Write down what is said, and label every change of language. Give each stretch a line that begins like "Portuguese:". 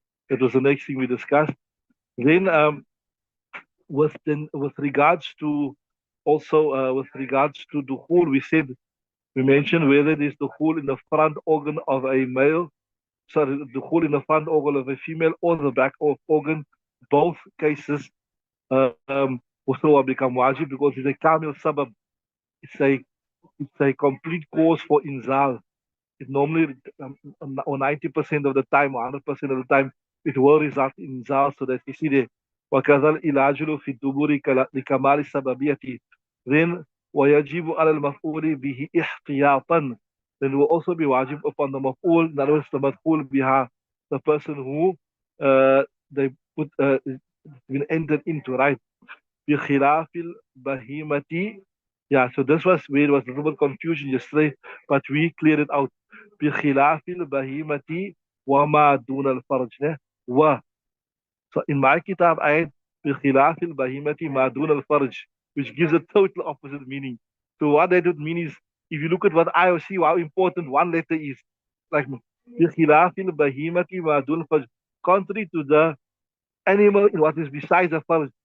English: That was the next thing we discussed. Then, with regards to with regards to dukhul, we mentioned whether it is dukhul in the front organ of a male, sorry, dukhul in the front organ of a female or the back of organ. Both cases, will become wajib because it's a kamil sabab. It's a complete cause for inzal. It normally, or 90% of the time, or 100% of the time, it will result in inzal. So that you see the
Arabic: وكذا العلاج في الدبور لكمال السببية. Then ويجب على المفعول به احتياطا.
English: Then will also be wajib upon the maf'ul, in other words, the maf'ul biha, the person who they put been entered into, right?
Arabic: بخلاف البهيمة.
English: Yeah, so this was where it was a little bit confusion yesterday, but we cleared it out.
Arabic: بخلاف البهيمة وما دون الفرج.
English: و So in my kitab I had
Arabic: بخلاف البهيمة ما دون الفرج,
English: which gives a total opposite meaning. So what that would mean is, if you look at what I see how important one letter is, like
Arabic: بخلاف البهيمة ما دون الفرج,
English: contrary to the animal in what is besides the farj.